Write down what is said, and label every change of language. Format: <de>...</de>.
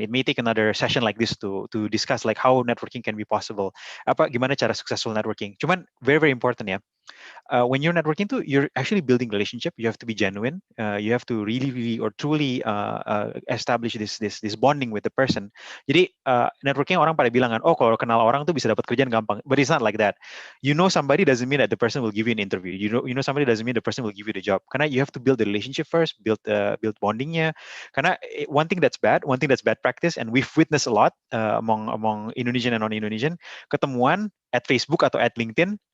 <en>It may take another session like this to discuss like how networking can be possible.</en> <id>Gimana cara</id> <en>successful networking? Cuman very important ya. When you're networking too, you're actually building relationship. You have to be genuine. You have to really or truly establish this bonding with the person.</en> <id>Jadi networking orang pada bilang kan, oh kalau kenal orang tuh bisa dapat kerjaan gampang.</id> <en>But it's not like that. You know somebody doesn't mean that the person will give you an interview. You know somebody doesn't mean the person will give you the job. Karena you have to build the relationship first, build bondingnya. Karena one thing that's bad practice, and we've witnessed a lot among Indonesian and non-Indonesian,</en> <id>ketemuan at Facebook atau</id> <en>at LinkedIn.</en>